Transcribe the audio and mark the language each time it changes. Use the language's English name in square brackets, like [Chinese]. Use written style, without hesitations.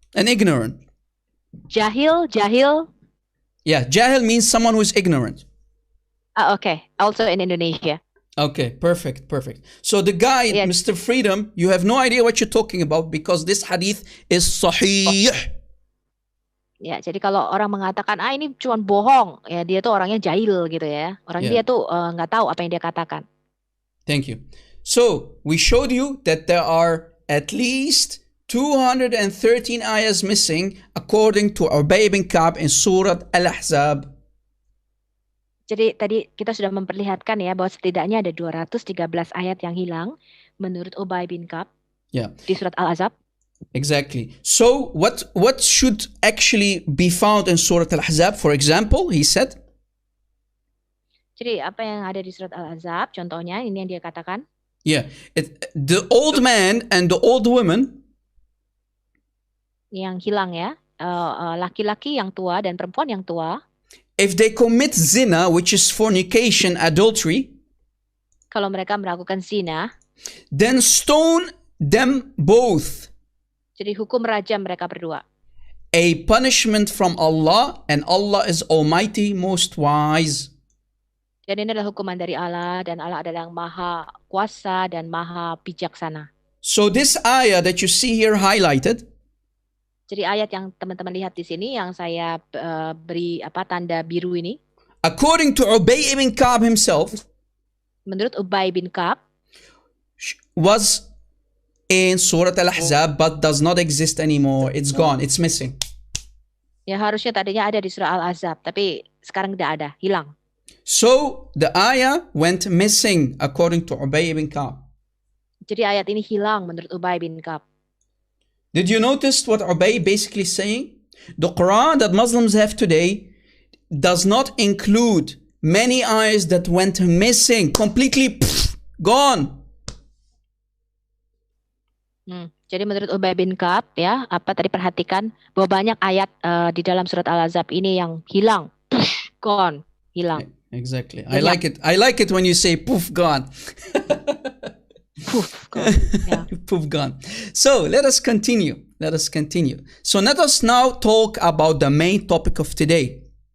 [English] An ignorant. [Indonesian] Jahil? [English] Yeah, jahil means someone who is ignorant. Okay, also in Indonesia. Okay, perfect. So the guy, Yes. Mr. Freedom, you have no idea what you're talking about because this hadith is sahih. [Indonesian] Ya, jadi kalau orang mengatakan, ini cuma bohong, ya dia tuh orangnya jahil gitu ya. Dia tuh nggak tahu apa yang dia katakan. [English] Thank you. So we showed you that there are at least 213 ayahs missing according to Ubay bin Ka'b in Surah Al-Ahzab. [Indonesian] Jadi tadi kita sudah memperlihatkan ya bahwa setidaknya ada 213 ayat yang hilang menurut Ubay bin Ka'b [English] Yeah, [Indonesian] di surat Al-Ahzab. [English] exactly. So what should actually be found in Surah Al-Ahzab? For example, he said, [Indonesian] Jadi apa yang ada di surat Al-Ahzab, contohnya ini yang dia katakan, [English] the old man and the old woman, [Indonesian] yang hilang ya, laki-laki yang tua dan perempuan yang tua, [English] if they commit zina, which is fornication, adultery, [Indonesian] kalau mereka melakukan zina, [English] then stone them both. [Indonesian] jadi hukum rajam mereka berdua. [English] A punishment from Allah, and Allah is Almighty, most wise. [Indonesian] Dan ini adalah hukuman dari Allah, dan Allah adalah yang maha kuasa dan maha bijaksana. [English] So this ayah that you see here highlighted, [Indonesian] Jadi ayat yang teman-teman lihat di sini yang saya beri tanda biru ini, [English] according to Ubay ibn Ka'b himself, [Indonesian] menurut Ubay bin Ka'b, [English] was in Surah Al-Ahzab but does not exist anymore. It's gone. It's missing. [Indonesian] ya harusnya tadinya ada di surah Al-Ahzab, tapi sekarang tidak ada, hilang. [English] So the ayah went missing according to Ubay ibn Ka'b. [Indonesian] Jadi ayat ini hilang menurut Ubay bin Ka'b. [English] Did you notice what Ubay basically saying? The Quran that Muslims have today does not include many ayahs that went missing, completely gone. [Indonesian] Jadi menurut Ubay bin Ka'b ya, tadi perhatikan bahwa banyak ayat di dalam surat Al-Ahzab ini yang hilang, [English] gone, [Indonesian] hilang. [English] Exactly. I like it. I like it when you say poof gone. Poof, gone. Yeah. Poof gone. So let us continue. Let us continue. So let us now talk about the main topic of today.